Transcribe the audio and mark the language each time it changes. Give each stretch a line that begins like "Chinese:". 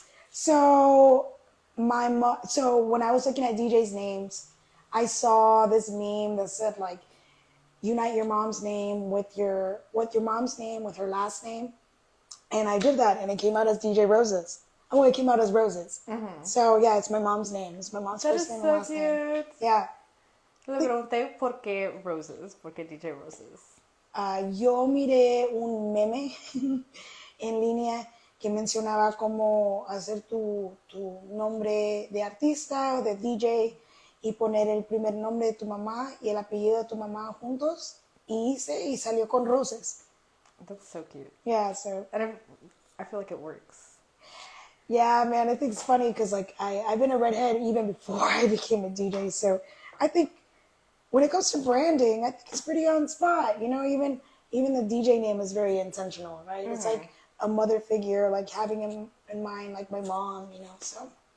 English: So so when I was looking at DJs' names, I saw this meme that said like, unite your mom's name with your mom's name with her last name, and I did that, and it came out as DJ Rosez. Oh, it came out as Roses. Mm-hmm. So yeah, it's my mom's name. It's my mom's first name and last name. Yeah.
Spanish: Le pregunté por qué Roses, por qué DJ Roses. Yo miré un meme en línea que mencionaba cómo hacer tu nombre de artista o de DJ y poner el primer nombre de tu mamá y el apellido de tu mamá juntos y salió con Roses.
English: That's so cute. Yeah, so. And I feel like it works. Yeah, man, I think it's funny because like I've been a redhead even before I became a DJ. So I think when it comes to branding, I think it's pretty on spot. You know, even the DJ name is very intentional, right? Mm-hmm. It's like a mother figure, like having in mind, like my mom, you know, so.